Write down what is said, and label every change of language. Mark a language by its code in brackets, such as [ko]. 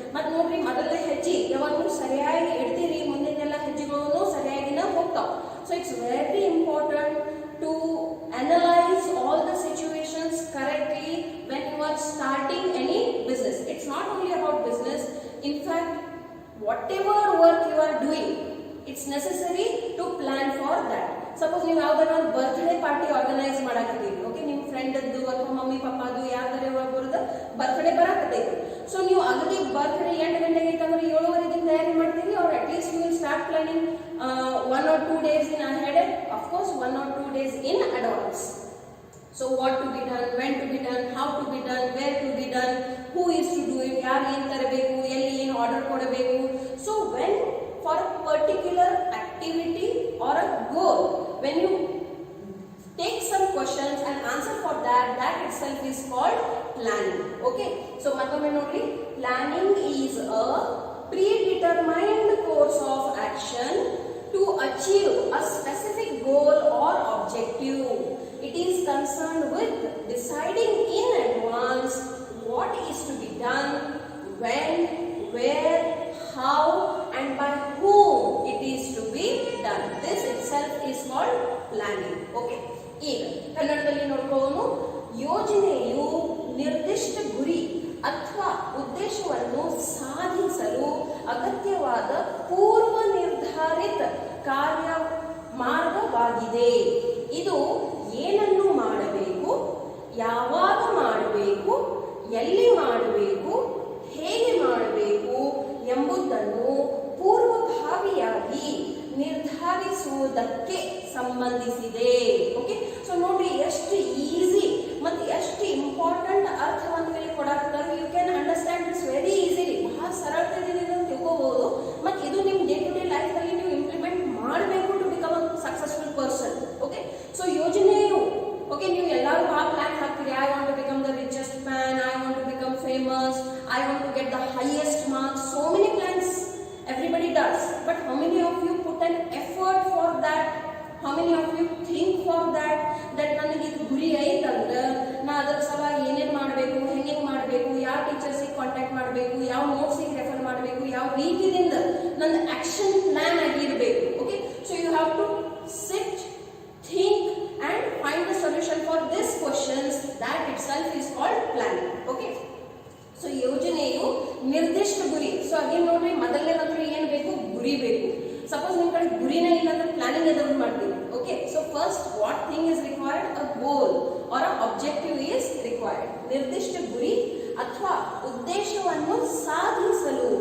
[kn] ಮತ್ತೆ ನೋಡ್ರಿ, ಮೊದಲನೇ ಹೆಜ್ಜೆ ಯಾವಾಗಲೂ ಸರಿಯಾಗಿ ಇಡ್ತೀರಿ, ಮುಂದಿನೆಲ್ಲ ಹೆಜ್ಜೆಗಳನ್ನು ಸರಿಯಾಗಿನ ಹೋಗ್ತಾವ. [en] So it's very important to analyze all the situations correctly when you are starting any business. It's not only about business. In fact, whatever work you are doing, it's necessary to plan for that. [kn] Suppose ನೀವು ಯಾವ್ದಾರ ಒಂದು birthday party organise ಮಾಡಕತ್ತೀರಿ. Okay, ನಿಮ್ಮ ಫ್ರೆಂಡದ್ದು ಅಥವಾ mummy ಪಪ್ಪಾದು ಯಾವ್ದಾರ ಒಬ್ಬರದ್ದು birthday ಬರಾಕತ್ತೈತಿ. So ನೀವು ಅಗದಿ birthday 8 ಗಂಟೆಗೆ ಐತಂದ್ರೆ 7:30 ತಯಾರಿ ಮಾಡ್ತೀರಿ, [en] or at least you will start planning 1 or 2 days in ahead. Of course 1 or 2 days in advance. So what to be done, when to be done, how to be done, where to be done, who is to do it, [kn] ಯಾರು ಏನು ತರಬೇಕು, ಎಲ್ಲಿ ಏನು order ಕೊಡಬೇಕು. [en] So when for a particular activity or a goal, when you take some questions and answer for that, that itself is called planning. Okay, so [kn] matlab nodri, [en] planning is a predetermined course of action to achieve a specific goal or objective. It is concerned with deciding in advance what is to be done, when, where, how, and by whom it is to be done. This itself is called planning. [kn] Okay, ಈಗ ಕನ್ನಡದಲ್ಲಿ ನೋಡ್ಕೊಳ್ಳೋಣ. ಯೋಜನೆಯು ನಿರ್ದಿಷ್ಟ ಗುರಿ ಅಥವಾ ಉದ್ದೇಶವನ್ನು ಸಾಧಿಸಲು ಅಗತ್ಯವಾದ ಪೂರ್ವ ನಿರ್ಧಾರಿತ ಕಾರ್ಯ ಮಾರ್ಗವಾಗಿದೆ. ಇದು ಏನನ್ನು ಮಾಡಬೇಕು, ಯಾವಾಗ ಮಾಡಬೇಕು, ಎಲ್ಲಿ ಮಾಡಬೇಕು, ಹೇಗೆ ಮಾಡಬೇಕು ಎಂಬುದನ್ನು ಪೂರ್ವಭಾವಿಯಾಗಿ ನಿರ್ಧರಿಸುವುದಕ್ಕೆ ಸಂಬಂಧಿಸಿದೆ. ಓಕೆ, ಸೊ ನೋಡ್ರಿ, ಎಷ್ಟು ಈಸಿ ಮತ್ತು ಎಷ್ಟು ಇಂಪಾರ್ಟೆಂಟ್ ಅರ್ಥವನ್ನು ಇಲ್ಲಿ ಕೊಡಾಕ್ತಾರೆ. [en] You can understand this very easily. [kn] ಬಹಳ ಸರಳತೆಯಿಂದ ತಿಳ್ಕೋಬಹುದು, ಮತ್ತು ಇದು ನಿಮ್ಮ ಡೇ ಟು ಡೇ ಲೈಫ್ ಅಲ್ಲಿ ನೀವು ಇಂಪ್ಲಿಮೆಂಟ್ ಮಾಡಬೇಕು [en] To become a successful person. [kn] Okay, so ಯೋಜನೆಯು, ಓಕೆ, ನೀವು ಎಲ್ಲರೂ ಆ ಪ್ಲಾನ್ ಹಾಕ್ತೀರಿ. [en] I want to become the richest man, I want to become famous, I want to get the highest marks. So many plans everybody does, but how many of you put an effort for that? How many of you think for that [kn] ನನಗೆ ಇದು ಗುರಿ ಐತಂದ್ರೆ ನಾ ಅದರ ಸಲುವಾಗಿ ಏನೇನು ಮಾಡಬೇಕು, ಹೆಂಗೆ ಮಾಡಬೇಕು, ಯಾವ ಟೀಚರ್ಸಿಗೆ ಕಾಂಟ್ಯಾಕ್ಟ್ ಮಾಡಬೇಕು, ಯಾವ ನೋಟ್ಸಿಗೆ ರೆಫರ್ ಮಾಡಬೇಕು, ಯಾವ ರೀತಿಯಿಂದ ನನ್ನ ಆಕ್ಷನ್ ಪ್ಲಾನ್ ಆಗಿರಬೇಕು. [en] Okay, so you have to sit, think and find the solution for these questions. That itself is called planning. [kn] Okay, so ಯೋಜನೆಯು ನಿರ್ದಿಷ್ಟ ಗುರಿ. ಸೊ ಅದೇನು ನೋಡ್ರಿ, ಮೊದಲನೇದಂದ್ರೆ ಏನು ಬೇಕು, ಗುರಿ ಬೇಕು. ಸಪೋಸ್ ನಿಮ್ಮ ಕಡೆ ಗುರಿನೇ ಇಲ್ಲ ಅಂದ್ರೆ ಪ್ಲಾನಿಂಗ್ ಎದುರು ಮಾಡ್ತೀವಿ. [en] Okay, so first what thing is required, a goal or a objective is required. [kn] ನಿರ್ದಿಷ್ಟ ಗುರಿ ಅಥವಾ ಉದ್ದೇಶವನ್ನು ಸಾಧಿಸಲು.